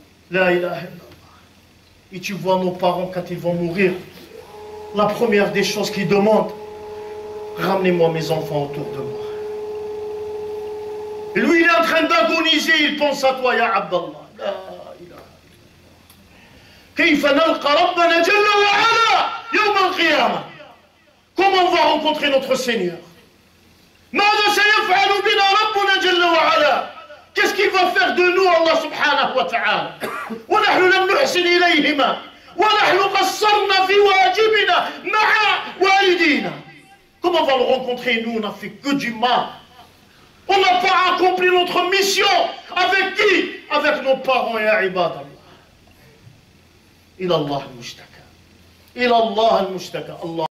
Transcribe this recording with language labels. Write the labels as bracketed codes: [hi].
[fr] La ilaha illallah. Et tu vois nos parents quand ils vont mourir, la première des choses qu'ils demandent, ramenez-moi mes enfants autour de moi. Et lui il est en train d'agoniser, il pense à toi, ya Abdallah. La ilaha illallah. [ar] كيف نلقى ربنا جل وعلا يوم القيامة? [fr] Comment on va rencontrer notre Seigneur? [ar] ماذا سيفعل بنا ربنا جل وعلا? [fr] Qu'est-ce qu'il va faire de nous, Allah subhanahu wa ta'ala? [ar] ونحن لم نحسن إليهما ونحن قصرنا في واجبنا مع والدينا. [fr] Comment on va le rencontrer? Nous, on n'a fait que du mal. On n'a pas accompli notre mission. Avec qui? Avec nos parents, ya ibadallah. [ar] إلى الله المشتكى. إلى الله المشتكى. الله